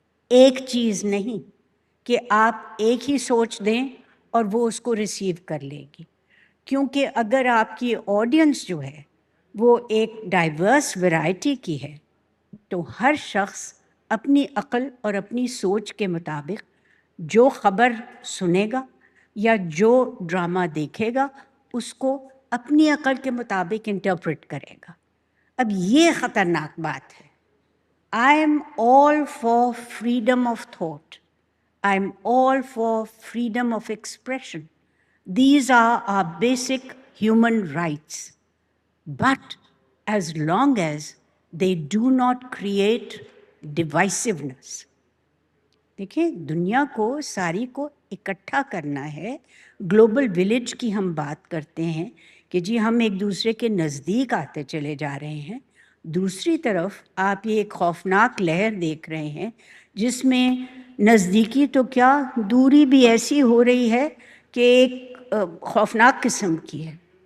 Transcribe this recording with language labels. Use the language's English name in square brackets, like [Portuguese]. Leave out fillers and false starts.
[Urdu] ایک چیز نہیں کہ آپ ایک ہی سوچ دیں اور وہ اس کو ریسیو کر لے گی, کیونکہ اگر آپ کی آڈینس جو ہے وہ ایک ڈائیورس ورائٹی کی ہے تو ہر شخص اپنی عقل اور اپنی سوچ کے مطابق جو خبر سنے گا یا جو ڈرامہ دیکھے گا اس کو اپنی عقل کے مطابق انٹرپریٹ کرے گا. اب یہ خطرناک بات ہے. [English] I am all for freedom of thought. I am all for freedom of expression. These are our basic human rights. But as long as they do not create divisiveness. [Urdu] دیکھیں, دنیا کو ساری کو اکٹھا کرنا ہے. گلوبل ولیج کی ہم بات کرتے ہیں کہ جی ہم ایک دوسرے کے نزدیک آتے چلے جا رہے ہیں. دوسری طرف آپ یہ ایک خوفناک لہر دیکھ رہے ہیں جس میں نزدیکی تو کیا, دوری بھی ایسی ہو رہی ہے کہ ایک خوفناک قسم کی ہے.